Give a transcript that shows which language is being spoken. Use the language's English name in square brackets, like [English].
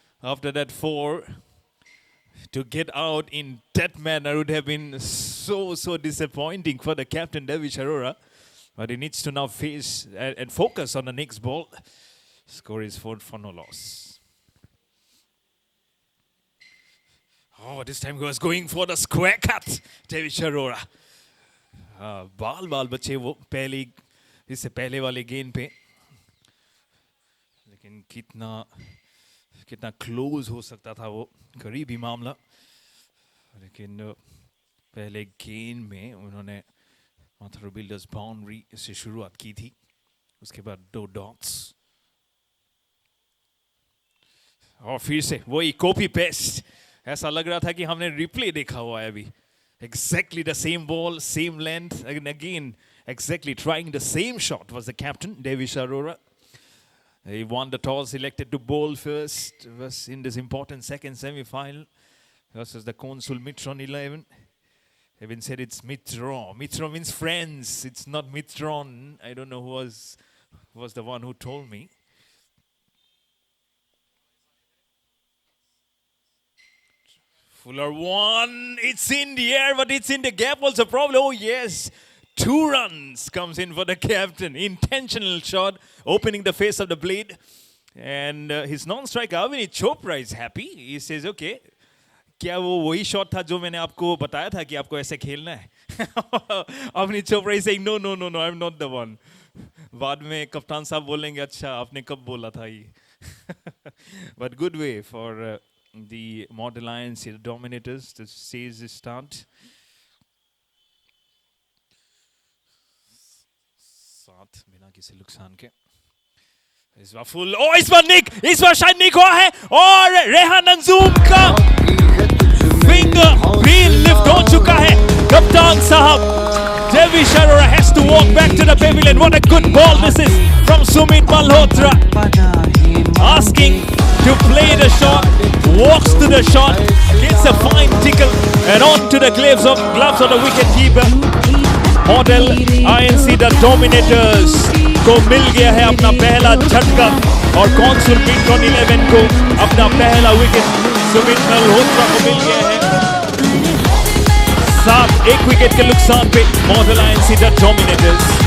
[English] After that 4, to get out in that manner would have been so disappointing for the captain, Devish Arora. But he needs to now face and focus on the next ball. Score is 4 for no loss. Oh, this time he was going for the square cut, Devish Arora. [Hindi] बाल बचे वो इससे पहले वाले गेंद पे, लेकिन कितना क्लोज हो सकता था वो, करीबी मामला, लेकिन पहले गेंद में उन्होंने Matharu Builders बाउंड्री से शुरुआत की थी, उसके बाद 2 डॉट्स और फिर से वही कॉपी पेस्ट. ऐसा लग रहा था कि हमने रिप्ले देखा हुआ है अभी. [English] Exactly the same ball, same length, and again exactly trying the same shot was the captain, Devish Arora. He won the toss, elected to bowl first, was in this important second semi-final versus the Consul Mitron 11. Even said it's Mitron. Mitron means friends. It's not Mitron. I don't know who was the one who told me. Fuller one. It's in the air, but it's in the gap also. Problem. Oh yes, 2 runs comes in for the captain. Intentional shot, opening the face of the blade, and his non-striker Avani Chopra is happy. He says, "Okay." [Hindi] क्या वो वही shot था जो मैंने आपको बताया था कि आपको ऐसे खेलना है? [English] Avni Chopra is saying no, I'm not the one. [Hindi] बाद में कप्तान साहब बोलेंगे अच्छा आपने कब बोला था ये? [English] But good way for the Model INC, the Dominators, to seize the start. [Hindi] 7 बिना किसी नुकसान के. इस बार फुल, ओ इस बार शायद निक हुआ है और रेहान अंजुम का फिंगर ग्रीन लिफ्ट हो चुका है. कप्तान साहब, [English] Devish Arora has to walk back to the pavilion. What a good ball this is from Sumit Malhotra. Asking to play the shot, walks to the shot, gets a fine tickle and on to the gloves of the wicket keeper. [Hindi] Model INC, the Dominators को मिल गया है अपना पहला झटका और consul मिट्रॉन 11 को अपना पहला विकेट सुमित मल्होत्रा को मिल गया है. 1 विकेट के नुकसान पे मॉडल INC, the Dominators.